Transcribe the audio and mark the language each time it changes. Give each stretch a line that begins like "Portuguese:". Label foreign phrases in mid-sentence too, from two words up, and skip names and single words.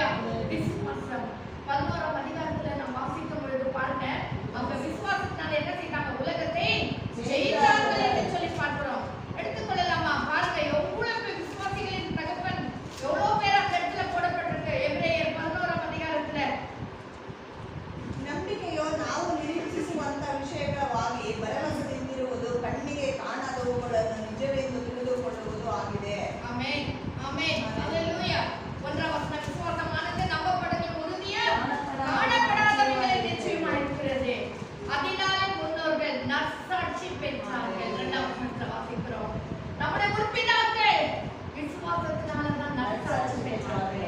Tamil: விசுவாசம் 11ஆம் அதிகாரத்துல நாம் வாசிக்கும் பொழுது பாருங்க, அவங்க விசுவாசத்தினால என்ன செய்தாங்க? உலகத்தை ஜெயித்தார்கள் என்று சொல்லி பார்க்கிறோம். எடுத்துக்கொள்ளலாமா? பாருங்க எவ்வளவு விசுவாசிகளின் தகப்பன் எவ்வளவு பேர் அந்த இடத்துல போடப்பட்டிருக்கு. எபிரேயர் 11ஆம் அதிகாரத்துல
Kannada: ನಂಬಿಕೆಯು ನಾವು ನಿರೀಕ್ಷಿಸುವಂತ ವಿಷಯಗಳವಾಗಿ ಭರವಸೆಯಿಂದಿರುವುದು, ಕಣ್ಣಿಗೆ ಕಾಣದವುಗಳನ್ನು ನಿಜವೆಂದು ತಿಳಿದುಕೊಳ್ಳುವುದು ಆಗಿದೆ.
Tamil: ஆமென், ஆமென், ஹalleluya. ஒன்றாம் வசனம், விசுவாசமானது நம்பப்படுகிற உறுதியும் காணப்படாதவைகளில் நிச்சயமாயிருக்கிறது. அதனாலே முன்னோர்கள் நற்சாட்சி பெற்றார்கள். இரண்டாம் வசனத்துல வாசிக்கிறோம். நம்முடைய முற்பிதாக்கள் விசுவாசத்தினால தான் நற்சாட்சி பெற்றார்கள்.